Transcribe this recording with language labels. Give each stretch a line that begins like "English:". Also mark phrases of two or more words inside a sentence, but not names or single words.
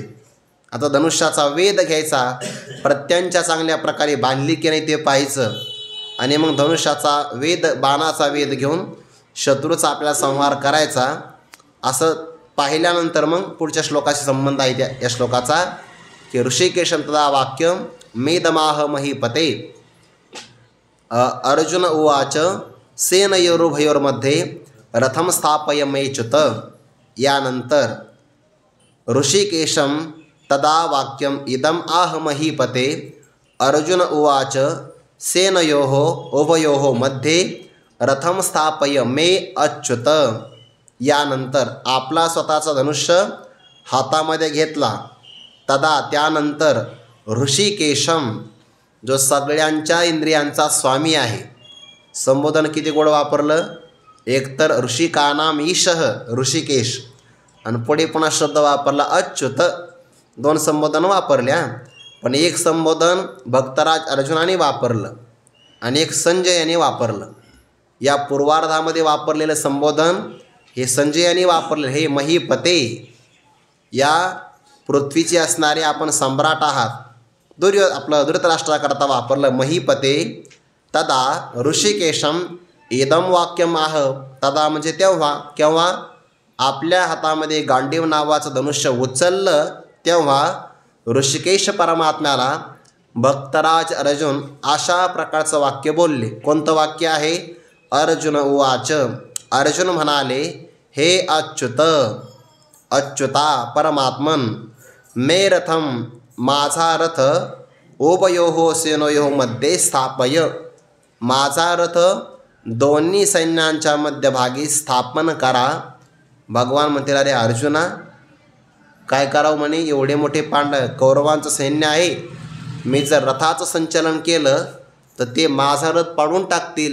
Marathi: आता धनुष्याचा वेध घ्यायचा, प्रत्यांच्या चांगल्या प्रकारे बांधली की नाही ते पाहायचं, आणि मग धनुष्याचा वेध, बाणाचा वेध घेऊन शत्रूचा आपल्याला संहार करायचा. असं पाहिल्यानंतर मग पुढच्या श्लोकाशी संबंध आहे या श्लोकाचा, की
Sanskrit: ऋषिकेशं तदा वाक्यं मेदमाह महीपते. अर्जुन उवाच सेनयोरुभयोर्मध्ये रथम स्थापय मेच्युत. यानंतर ऋषिकेशं तदा वाक्यम इदम आह महीपते. अर्जुन उवाच सेनयोः उभयोः मध्ये रथम स्थापय मे अच्युत.
Marathi: यानंतर आपला स्वतःचा धनुष्य हातामध्ये घेतला. तदा त्यानंतर ऋषिकेशम, जो सगळ्यांच्या इंद्रियांचा स्वामी आहे. संबोधन किती गोड वापरलं. एकतर
Sanskrit: ऋषिकानाम ईशः ऋषिकेश,
Marathi: आणि पुढे पुन्हा शब्द वापरला अच्युत. 2 संबोधन वापरल्या, पण एक संबोधन भक्तराज अर्जुनाने वापरलं आणि एक संजयाने वापरलं. या पूर्वार्धामध्ये वापरलेलं संबोधन हे संजयाने वापरलेलं. हे महीपते, या पृथ्वीचे असणारे आपण सम्राट आहात. आपलं धृतराष्ट्राकरता वापरलं महीपते.
Sanskrit: तदा ऋषिकेशम इदम वाक्यम आह.
Marathi: तदा म्हणजे तेव्हा, केव्हा आपल्या हातामध्ये गांडीव नावाचं धनुष्य उचललं तेव्हा ऋषिकेश परमात्म्याला भक्तराज अर्जुन अशा प्रकारचं वाक्य बोलले. कोणतं वाक्य आहे?
Sanskrit: अर्जुन उवाच.
Marathi: अर्जुन म्हणाले, हे अच्युत, अच्युता परमात्मन,
Sanskrit: मे रथम,
Marathi: माझा रथ,
Sanskrit: उभयोः सेनयोः मध्ये स्थापय.
Marathi: माझा रथ दोन्ही सैन्यांच्या मध्यभागी स्थापन करा. भगवान म्हणतील, अरे अर्जुना, काय करावं म्हणे? एवढे मोठे कौरवांचं सैन्य आहे. मी जर रथाचं संचलन केलं तर ते माझा रथ पाडून टाकतील.